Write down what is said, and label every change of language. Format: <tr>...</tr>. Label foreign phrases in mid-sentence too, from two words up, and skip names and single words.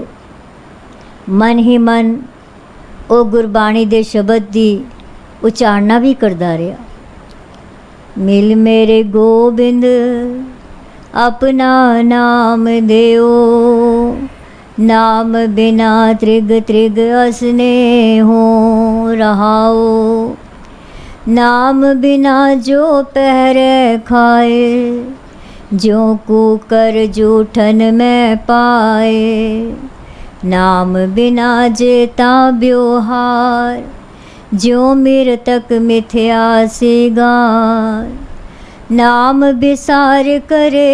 <pa>ਮਨ ਹੀ ਮਨ ਉਹ ਗੁਰਬਾਣੀ ਦੇ ਸ਼ਬਦ ਦੀ ਉਚਾਰਨਾ ਵੀ ਕਰਦਾ ਰਿਹਾ, ਮਿਲ ਮੇਰੇ ਗੋਬਿੰਦ ਆਪਣਾ ਨਾਮ ਦਿਓ, ਨਾਮ ਬਿਨਾ ਤ੍ਰਿਗ ਤ੍ਰਿਗ ਅਸਨੇ ਹੋ ਰਹਾਓ, ਨਾਮ ਬਿਨਾ ਜੋ ਪਹਿਰੇ ਖਾਏ, ਜੋ ਕੂਕਰ ਜੂਠਨ ਮੇਂ ਪਾਏ, ਨਾਮ ਬਿਨਾ ਜੇਤਾ ਬਿਉਹਾਰ, ਜਿਉਂ ਮ੍ਰਿਤਕ ਮਿਥਿਆ ਸੀਗਾਰ, ਨਾਮ ਬਿਸਾਰ ਕਰੇ</pa>